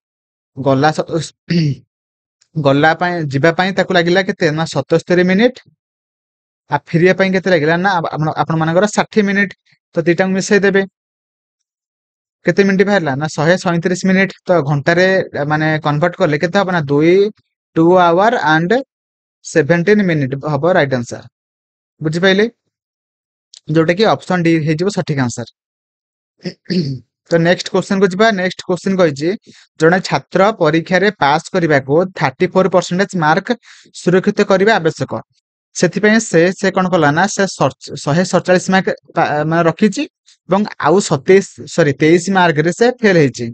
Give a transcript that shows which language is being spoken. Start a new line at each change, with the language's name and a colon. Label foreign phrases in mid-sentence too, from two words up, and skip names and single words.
Odia: ଗଲା ଗଲା ପାଇଁ ଯିବା ପାଇଁ ତାକୁ ଲାଗିଲା କେତେ ନା 77 ମିନିଟ, ଆଉ ଫେରିବା ପାଇଁ କେତେ ଲାଗିଲା ନା ଆପଣ ମାନଙ୍କର 60 ମିନିଟ। ତ ଦିଟାକୁ ମିଶେଇ ଦେବେ, କେତେ ମିନିଟ ବାହାରିଲା ନା 137 ମିନିଟ। ତ ଘଣ୍ଟାରେ ମାନେ କନଭର୍ଟ କଲେ କେତେ ହବ ନା
English: 2 hour and 17 minute
Odia: ହବ
English: right answer.
Odia: ବୁଝିପାରିଲେ? ଯୋଉଟା କି
English: option D
Odia: ହେଇଯିବ ସଠିକ ଆନ୍ସର। ତ
English: next question
Odia: କୁ ଯିବା।
English: next question
Odia: କହିଛି ଜଣେ ଛାତ୍ର ପରୀକ୍ଷାରେ ପାସ୍ କରିବାକୁ 34% ମାର୍କ ସୁରକ୍ଷିତ କରିବା ଆବଶ୍ୟକ। ସେଥିପାଇଁ ସେ କଣ କଲା ନା ସେ 147 ମାର୍କ ମାନେ ରଖିଛି ଏବଂ ଆଉ 23 ମାର୍କରେ ସେ ଫେଲ ହେଇଛି।